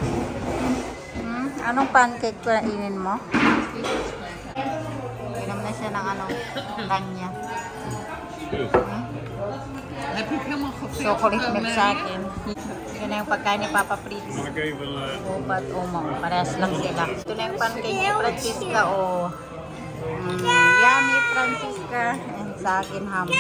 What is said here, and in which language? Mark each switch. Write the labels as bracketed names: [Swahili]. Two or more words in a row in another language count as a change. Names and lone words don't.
[Filipino] Anong pancake kainin mo? Inom na siya ng kanya. [Dutch] heb ik helemaal gevuld. [Filipino] Chocolate milk sa akin. Yun na yung pagkain ni Papa Fritz. [Dutch] Mag ik even... [Filipino] Opa at Oma. Parehas lang sila. Ito na yung pancake ni Francisca. Oh. Yummy, Francisca. And sa akin, ham.